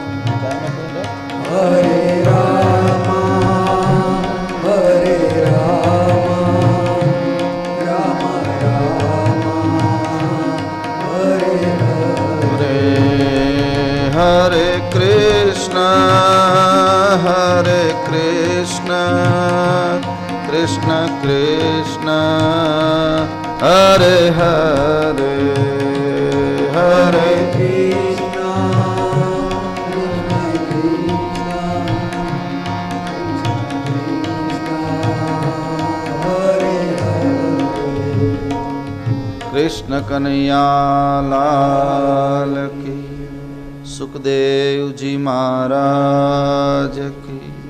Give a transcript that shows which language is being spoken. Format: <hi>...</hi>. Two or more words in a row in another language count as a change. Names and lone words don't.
<sa>हरे राम राम राम हरे हरे। हरे कृष्ण कृष्ण कृष्ण હરે હરે હરે</sa> <hi>कृष्ण कनैया लाल की, सुखदेवजी महाराज की.</hi>